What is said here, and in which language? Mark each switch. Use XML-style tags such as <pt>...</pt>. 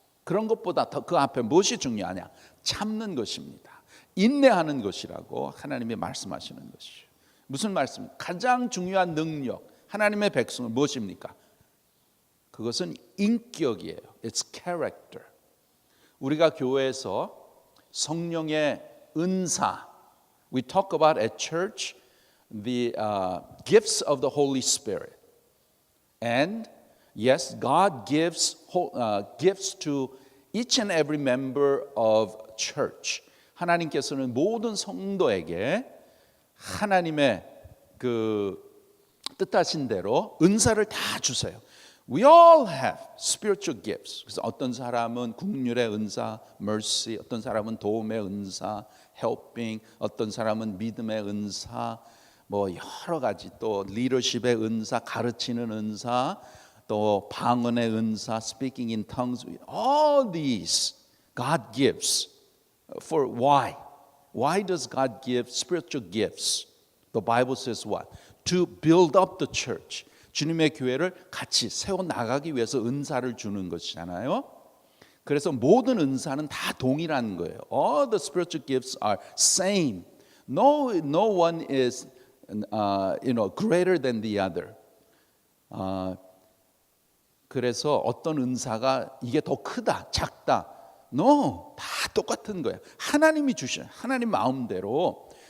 <ko>그런 것보다 더 그 앞에 무엇이 중요하냐? 참는 것입니다. 인내하는 것이라고 하나님이 말씀하시는 것이죠. 무슨 말씀? 가장 중요한 능력, 하나님의 백성은 무엇입니까? 그것은 인격이에요.</ko> <en>It's character.</en> <ko>우리가 교회에서 성령의 은사,</ko> <en>we talk about at church the gifts of the Holy Spirit. And yes, God gives gifts to each and every member of church.</en> <ko>하나님께서는 모든 성도에게 하나님의 그 뜻하신 대로 은사를 다 주세요.</ko> <en>We all have spiritual gifts.</en> <ko>그래서 어떤 사람은 긍휼의 은사, mercy, 어떤 사람은 도움의 은사, helping, 어떤 사람은 믿음의 은사, 뭐 여러 가지 또 leadership의 은사, 가르치는 은사, 또 방언의 은사,</ko> <en>speaking in tongues. All these God gives. For why? Why does God give spiritual gifts? The Bible says what? To build up the church.</en> <ko>주님의 교회를 같이 세워 나가기 위해서 은사를 주는 것이잖아요. 그래서 모든 은사는 다 동일한 거예요.</ko> <en>All the spiritual gifts are same. No one is greater than the other.</en> <ko>그래서 어떤 은사가 이게 더 크다, 작다. No, 다 똑같은 거예요. 하나님이 주셔, 하나님 마음대로.</ko>